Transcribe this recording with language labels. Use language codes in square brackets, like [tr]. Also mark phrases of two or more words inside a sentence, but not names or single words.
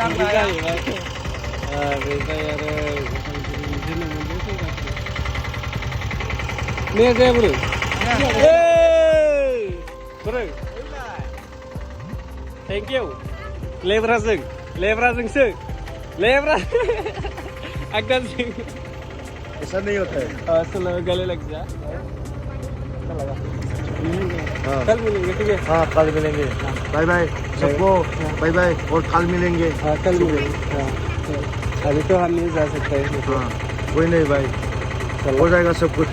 [brx] बेनिफ्राय आरो ने जाया बोरो बोरो [en] thank you [brx] लेब्राजों लेब्राजोंसो लेब्रा आगदाजों [hi] ऐसा नहीं होता है चलो गले लग जा कल मिलेंगे ठीक है हाँ कल मिलेंगे [en] bye bye [hi] सबको [en] bye bye [hi] और कल मिलेंगे हाँ कल मिलेंगे हाँ अभी तो हम नहीं जा सकते हाँ कोई नहीं भाई हो जाएगा सब कुछ